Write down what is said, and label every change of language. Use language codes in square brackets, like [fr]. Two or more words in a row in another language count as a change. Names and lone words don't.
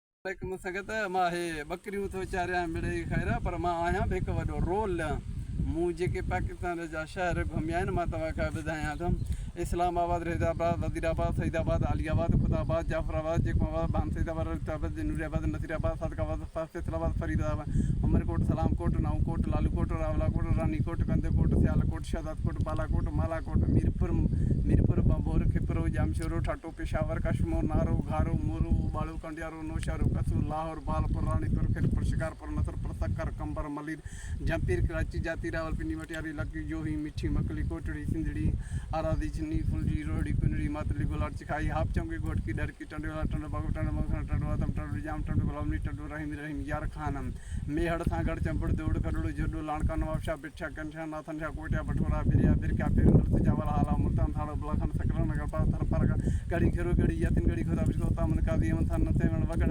[sd] संगत मां हे बकरियूं थो चारियां मिड़ई ख़ैर पर मां आहियां बि हिकु वॾो रोल मूं जेके पाकिस्तान जा शहर घुमिया आहिनि मां तव्हांखे ॿुधायां थो इस्लामाबाद हैदराबाद वज़ीराबाद सईदाबाद आलियाबाद खुदाबाद जाफराबाद जेकोबाद बानसईदाबाद रताबाद नूरियाबाद नसीराबाद सदकाबाद फैसलाबाद फरीदाबाद उमरकोट सलामकोट नाऊकोट लालूकोट रावलाकोट रानीकोट कंदकोट सियालकोट शहजादकोट बालाकोट मालाकोट मीरपुर बंबोर खिपरो जामशोरो ठाटो पेशावर कश्मीर नारो घारो मोरू बाड़ू कंडियारो नौशहरो कसूर लाहौर बालपुर रानीपुर खिलपुर शिकारपुर नसरपुर सक्कर कंबर मलिर जमपीर कराची जाती रावलपिंडी मटियारी लकी जोही मिठी मकली कोटड़ी सिंधड़ी आराधी चिन्नी फुलजी रोहड़ी कुंडड़ी मातली गुलाट चिखाई हाफ चौंकी घोटकी डरकी टंडोला टंडो बागु टंडो मखना टंडो आदम टंडो जाम टंडो गुलामनी टंडो रहीम यार खानम मेहड़ सांगड़ चंपड़ दौड़ खड़ोड़ जोडो लाणका नवाब शाह बिच्छा कंशा नाथन शाह कोटिया बटोरा बिरिया बिरका पेर नरसी चावल हाला मुल्तान थाड़ो बलाखन सकरा नगर पाथर परगा गड़ी खेरो गड़ी यतिन गड़ी खुदा बिस्को तामन कादी अमन थान नसेवन वगड़